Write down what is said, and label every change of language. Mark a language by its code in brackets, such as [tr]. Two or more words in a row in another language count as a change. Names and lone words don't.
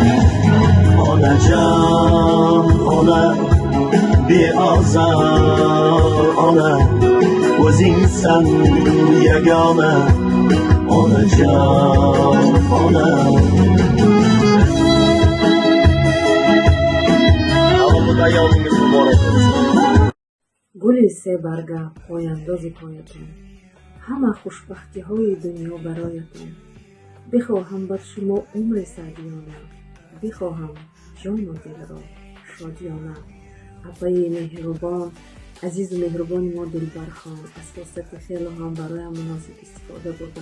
[uz] Onajon, ona beozor, ona o'zingsan yagona. Onajon, ona tavallud ayyomingiz muborak bo'lsin. [fa] گل سه برگه پایانداز پایتان، همه خوشبختی دنیا برایتان. بخواهم بر شما عمر سعدیانه، بخواهم جان و دل را شادیانه. اپای مهربان، عزیز و مهربان ما دلبرخان، از فرصت خیلی هم برای مناسب استفاده بردم.